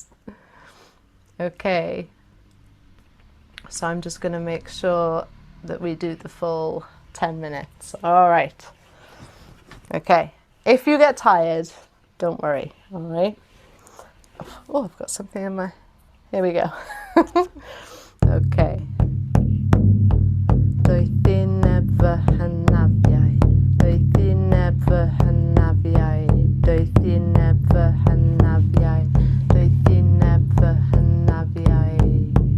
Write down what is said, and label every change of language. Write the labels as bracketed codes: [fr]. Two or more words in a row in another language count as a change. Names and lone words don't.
[en] Okay. So I'm just going to make sure that we do the full 10 minutes. All right. Okay. If you get tired, don't worry. All right. Oh, I've got something in my... Here we go. Okay. [cy] Doethineb fy hanafiaid. Doethineb fy hanafiaid. Doethineb fy hanafiaid. Doethineb fy hanafiaid.